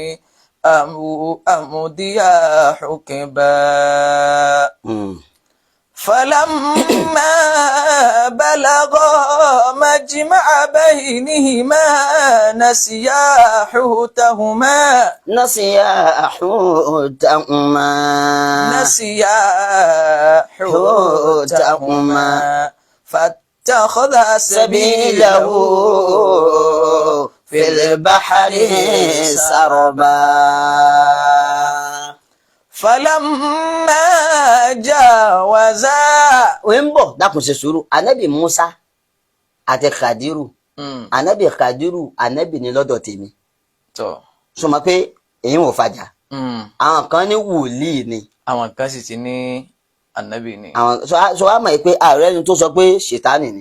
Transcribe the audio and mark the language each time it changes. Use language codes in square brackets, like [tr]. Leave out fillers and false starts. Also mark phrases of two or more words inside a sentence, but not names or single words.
[ar] أو أمضي حقبا فلما بلغا مجمع بينهما نسيا حوتهما فاتخذ سبيله في البحر سربا فلما جاوزا [yo] wembo dákun ṣe sùúrù Ànábì Musa àti Khadiru Ànábì Khadiru ànábì ní lọ́dọ̀ tèmi tó so mọ̀ pé èyí ò fàjà àwọn kan ní wòlíì ni àwọn kan sì ti ní ànábì ni àwọn so wá mọ̀ pé ààrẹ ni tó sọ pé ṣètánì ni